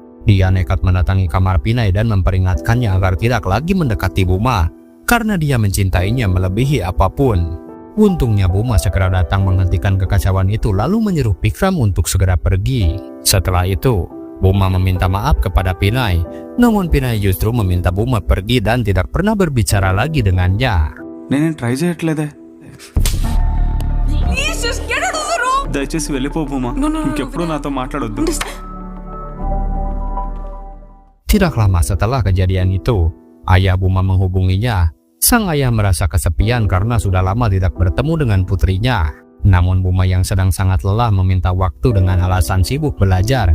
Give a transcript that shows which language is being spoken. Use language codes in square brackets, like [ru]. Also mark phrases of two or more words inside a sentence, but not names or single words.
[id] Dia nekat mendatangi kamar Pinay dan memperingatkannya agar tidak lagi mendekati Buma, karena dia mencintainya melebihi apapun. Untungnya Buma segera datang menghentikan kekacauan itu lalu menyuruh Vikram untuk segera pergi. Setelah itu Buma meminta maaf kepada Pinay, namun Pinay justru meminta Buma pergi dan tidak pernah berbicara lagi dengannya. [te] నేనేం ట్రై చేయట్లేదే. దయచేసి వెళ్ళిపో భూమా. ఇంకెప్పుడు నాతో మాట్లాడొద్దు. [id] Tidak lama setelah kejadian itu, ayah Buma menghubunginya. Sang ayah merasa kesepian karena sudah lama tidak bertemu dengan putrinya. Namun Buma yang sedang sangat lelah meminta waktu dengan alasan sibuk belajar.